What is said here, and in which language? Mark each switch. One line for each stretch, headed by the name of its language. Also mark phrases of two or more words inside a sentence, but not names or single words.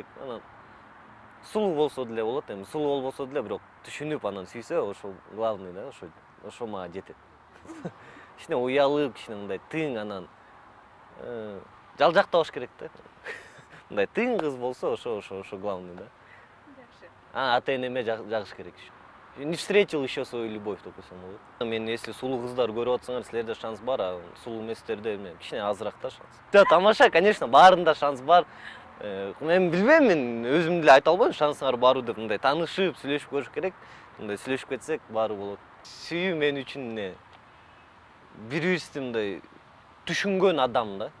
Kyrgyz: Анан сулуу болсо деле болот, сулуу болбосо деле бирок түшүнүп анан сүйсө, ошол главный да, ошо мага жетет. Кичине уялып, кичине мындай тың, анан жалжактабаш керек да. Мындай тың кыз болсо, ошо главный да. Ата-энеме жагыш керек.
Russian: Не встретил еще свою любовь, допустим.
Kyrgyz: Мен если сулуу кыздар көрүп атсаңар, силерде шанс бар, а сулуу эместерде кичине азыраак да шанс. Да, тамаша, конечно, баарында шанс бар. Мен билбейм, мен өзүм деле айта албайм шансыңар барбы деп. Мындай таанышып, сүйлөшүп көрүш керек. Мындай сүйлөшүп кетсек, баары болот. Сүйүү мен үчүн бири-бирибизди мындай түшүнгөн адам да.